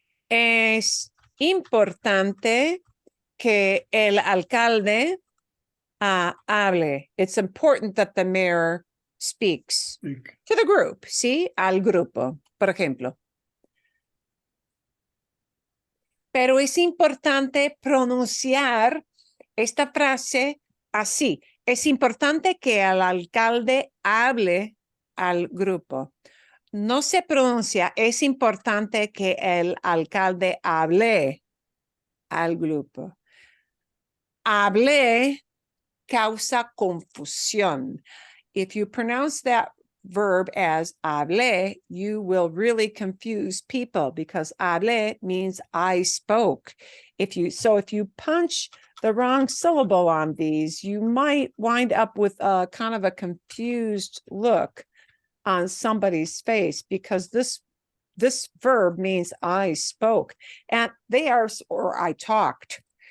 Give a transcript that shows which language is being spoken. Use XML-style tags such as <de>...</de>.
<es>Es importante que el alcalde hable.</es> <en>It's important that the mayor speaks to the group, ¿sí?</en> <es>Al grupo, por ejemplo. Pero es importante pronunciar esta frase así. Es importante que el alcalde hable al grupo. No se pronuncia, es importante que el alcalde hable al grupo. Hable causa confusión.</es> <en>If you pronounce that verb as hable, you will really confuse people because hable means I spoke. If you punch the wrong syllable on these, you might wind up with a kind of a confused look on somebody's face because this verb means I spoke and or I talked.</en>